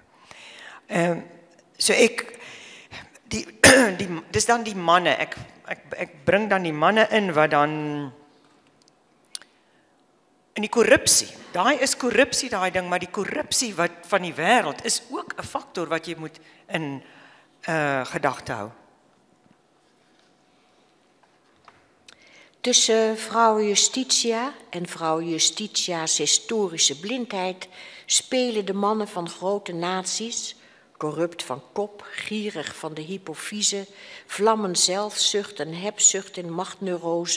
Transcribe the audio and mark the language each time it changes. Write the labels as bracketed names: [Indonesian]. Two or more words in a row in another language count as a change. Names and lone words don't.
[Afrikaans] So dis dan die manne, ek bring dan die manne in wat dan in die korrupsie, daai is korrupsie daai ding, maar die korrupsie wat van die wêreld is ook 'n faktor wat jy moet in gedagte hou. [Dutch] Tussen vrouw Justitia en vrouw Justitia's historische blindheid spelen de mannen van grote naties, corrupt van kop, gierig van de hypofyse, vlammen zelfzucht en hebzucht en machtneurose.